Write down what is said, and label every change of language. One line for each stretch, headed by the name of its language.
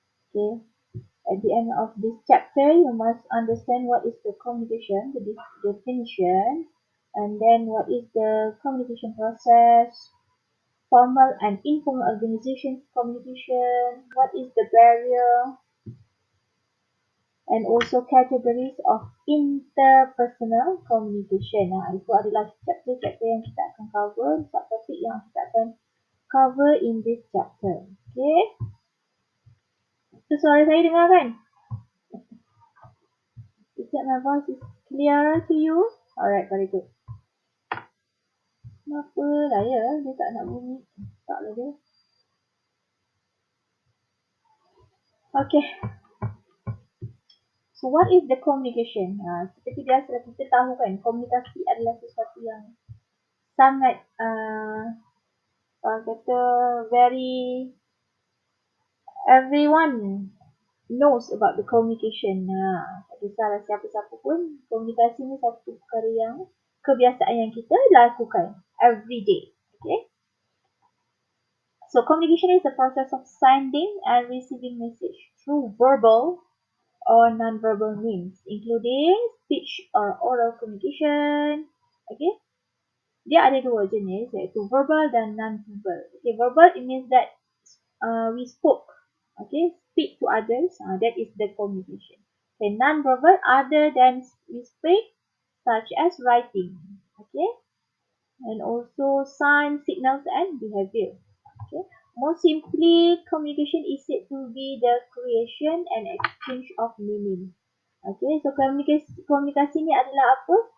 English: Okay, at the end of this chapter, you must understand what is the communication, the definition, and then what is the communication process, formal and informal organization communication, what is the barrier, and also categories of interpersonal communication.
Malay: Itu adalah chapter-chapter yang kita akan cover, subtopik yang kita akan cover
English: in this chapter.
Malay: Okay. So, suara saya dengar kan?
English: Is that my voice is clear to you? Alright, very good.
Malay: Kenapa lah ya? Dia tak nak bunyi. Taklah dia.
English: Okay. So, what is the communication?
Malay: Seperti biasa kita tahu kan, komunikasi adalah sesuatu yang sangat kata
English: very everyone knows about the communication.
Malay: Tak kisahlah siapa-siapa pun, komunikasi ni satu perkara yang kebiasaan yang kita lakukan
English: every day. Okay. So communication is the process of sending and receiving message through verbal or non-verbal means, including speech or oral communication. Okay.
Malay: Dia ada dua jenis, iaitu verbal dan non-verbal.
English: Okay, verbal it means that we spoke. Okay, speak to others. That is the communication. Okay, non-verbal other than we speak, such as writing. Okay, and also signs, signals, and behavior. Okay, more simply, communication is said to be the creation and exchange of meaning.
Malay: Okay, so komunikasi ni adalah apa?